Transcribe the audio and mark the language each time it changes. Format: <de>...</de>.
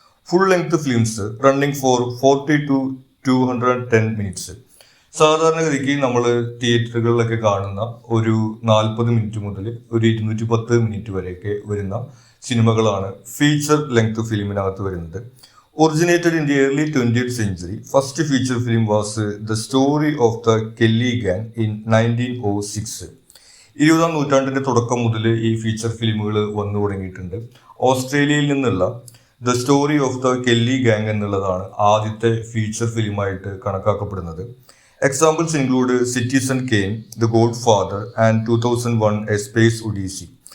<en>Full length films running for 40 to 210 minutes.</en> <ml>സാധാരണഗതിക്ക് നമ്മൾ തിയേറ്ററുകളിലൊക്കെ കാണുന്ന ഒരു 40 മിനിറ്റ് മുതൽ ഒരു 210 മിനിറ്റ് വരെയൊക്കെ വരുന്ന സിനിമകളാണ് ഫീച്ചർ ലെങ്ത് ഫിലിമിനകത്ത് വരുന്നത്.</ml> <en>Originated in the early 20th century, first feature film was The Story of the Kelly Gang in 1906.</en> <ml>20ാം നൂറ്റാണ്ടിന്റെ തുടക്കം മുതൽ ഈ ഫീച്ചർ ഫിലിമുകൾ വന്നു തുടങ്ങിയിട്ടുണ്ട്. ഓസ്ട്രേലിയയിൽ നിന്നുള്ള the story of the Kelly gang എന്നുള്ളതാണ് ആദ്യത്തെ ഫീച്ചർ ഫിലിമായിട്ട് കണക്കാക്കപ്പെടുന്നത്.</ml> <en>Examples include Citizen Kane, the Godfather and 2001 A Space Odyssey.</en>